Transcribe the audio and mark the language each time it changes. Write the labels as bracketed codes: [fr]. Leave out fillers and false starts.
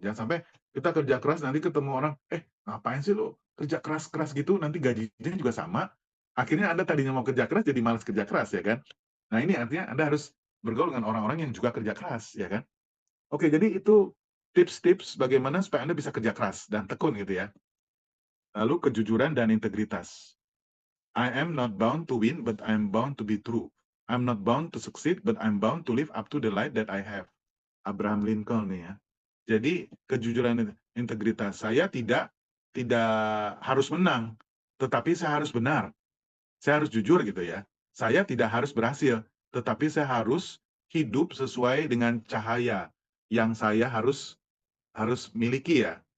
[id] Jangan sampai kita kerja keras nanti ketemu orang, "Eh, ngapain sih lu kerja keras-keras gitu, nanti gajinya juga sama." Akhirnya Anda tadinya mau kerja keras jadi malas kerja keras ya kan. Nah ini artinya Anda harus bergaul dengan orang-orang yang juga kerja keras ya kan. Oke jadi itu tips-tips bagaimana supaya Anda bisa kerja keras dan tekun gitu ya. Lalu kejujuran dan integritas. [en] I am not bound to win, but I'm bound to be true. I'm not bound to succeed, but I'm bound to live up to the light that I have. [id] Abraham Lincoln nih ya. Jadi kejujuran dan integritas saya tidak harus menang, tetapi saya harus benar. Saya harus jujur gitu ya. Saya tidak harus berhasil, tetapi saya harus hidup sesuai dengan cahaya yang saya harus harus miliki ya.